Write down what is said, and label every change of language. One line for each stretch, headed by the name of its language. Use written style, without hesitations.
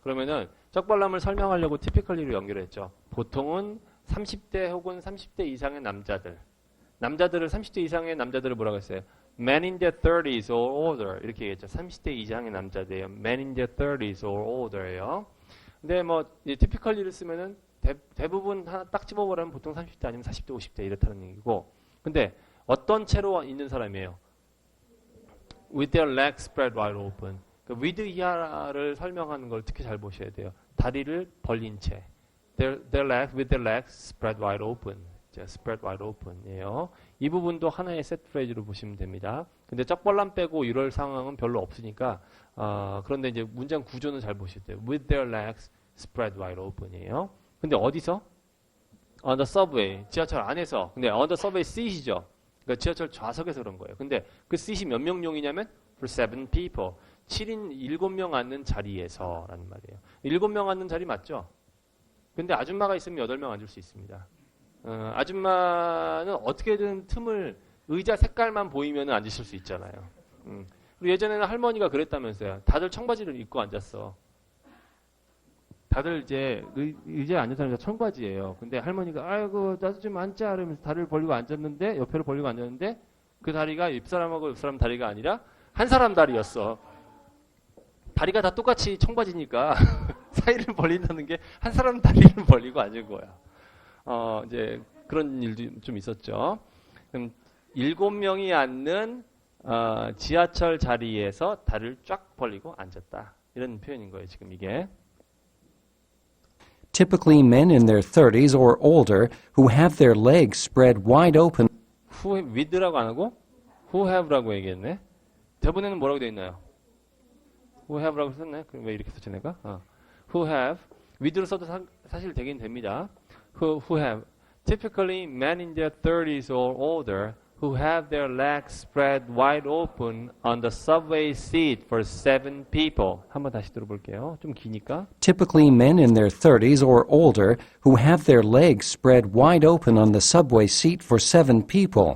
Korean: 그러면은 적발람을 설명하려고 typically로 연결했죠. 보통은 30대 혹은 30대 이상의 남자들을 30대 이상의 남자들을 뭐라고 했어요?
English: Men in their 30s or older
Korean: 이렇게 얘기했죠. 30대 이상의 남자들이에요.
English: Men in their 30s or older예요.
Korean: 근데 뭐 typically를 쓰면은 대부분 하나 딱 집어보라면 보통 30대 아니면 40대, 50대 이렇다는 얘기고. 근데 어떤 채로 있는 사람이에요?
English: With their legs spread wide open.
Korean: 그 with 이하를 설명하는 걸 특히 잘 보셔야 돼요. 다리를 벌린 채.
English: Their legs with their legs spread wide open. spread wide open이에요.
Korean: 이 부분도 하나의 세트 프레이즈로 보시면 됩니다. 근데 적발람 빼고 이럴 상황은 별로 없으니까 그런데 이제 문장 구조는 잘 보셔야 돼요.
English: With their legs spread wide open이에요.
Korean: 근데 어디서?
English: On the subway,
Korean: 지하철 안에서. 근데
English: on the subway seat이죠.
Korean: 그러니까 지하철 좌석에서 그런 거예요. 근데 그 seat이 몇 명용이냐면 for 7 people. 7인 7명 앉는 자리에서 라는 말이에요. 7명 앉는 자리 맞죠? 근데 아줌마가 있으면 8명 앉을 수 있습니다. 아줌마는 어떻게든 틈을 의자 색깔만 보이면 앉으실 수 있잖아요. 그리고 예전에는 할머니가 그랬다면서요. 다들 청바지를 입고 앉았어. 다들 이제 의자에 앉은 사람이 청바지예요. 근데 할머니가 아이고 나도 좀 앉자 이러면서 다리를 벌리고 앉았는데 옆에를 벌리고 앉았는데 그 다리가 옆사람하고 옆사람 다리가 아니라 한 사람 다리였어. 다리가 다 똑같이 청바지니까 사이를 벌린다는 게 한 사람 다리를 벌리고 앉은 거야. 이제 그런 일도 좀 있었죠. 그럼 7명이 앉는 지하철 자리에서 다리를 쫙 벌리고 앉았다. 이런 표현인 거예요. 지금 이게.
English: Typically men in their 30s or older who have their legs spread wide open.
Korean: Who with라고 안 하고 who have라고 얘기했네. 대본에는 뭐라고 되어 있나요? Who have라고 썼네. 그럼 왜 이렇게 썼지 내가? Who have with로 써도 사실 되긴 됩니다.
English: Who have typically men in their 30s or older who have their legs spread wide open on the subway seat for 7 people.
Korean: 한번 다시 들어볼게요. 좀 기니까.
English: Typically men in their 30s or older who have their legs spread wide open on the subway seat for 7 people.